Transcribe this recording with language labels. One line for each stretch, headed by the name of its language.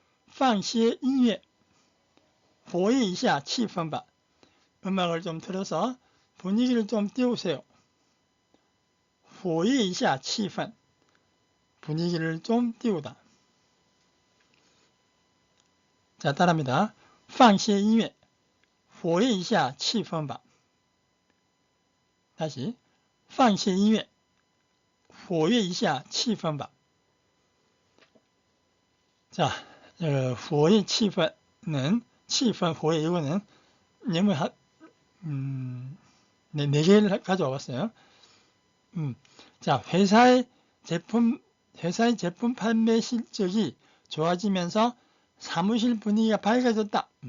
Chinese: 放些音乐活跃一下气氛吧.
Korean: 음악을 좀 틀어서 분위기를 좀 띄우세요.
Chinese: 活跃一下气氛.
Korean: 분위기를 좀 띄우다. 자, 따라합니다.
Chinese: 放些音乐活跃一下气氛吧.
Korean: 다시
Chinese: 放些音乐活跃一下气氛吧.
Korean: 자,
Chinese: 活跃气氛는气氛 活跃
Korean: 이거는 예문 네 개를 가져와 봤어요. 자, 회사의 제품 판매 실적이 좋아지면서 사무실 분위기가 밝아졌다.